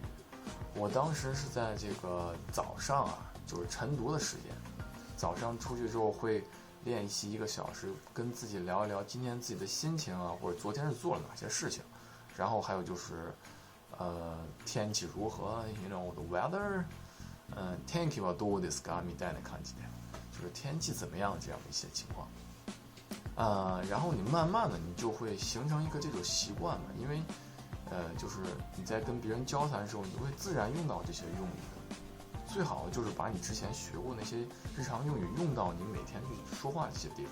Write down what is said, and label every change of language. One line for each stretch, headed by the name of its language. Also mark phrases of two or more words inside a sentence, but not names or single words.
Chinese: 我当时是在这个早上就是晨读的时间，早上出去之后会练习1个小时，跟自己聊一聊今天自己的心情或者昨天是做了哪些事情，然后还有就是天气如何
English: the weather，
Japanese: 天気はどうですかみたいな感じで，
Chinese: 就是天气怎么样这样的一些情况。然后你慢慢的你就会形成一个这种习惯嘛，因为就是你在跟别人交谈的时候，你会自然用到这些用语的。最好就是把你之前学过那些日常用语用到你每天去说话这些地方。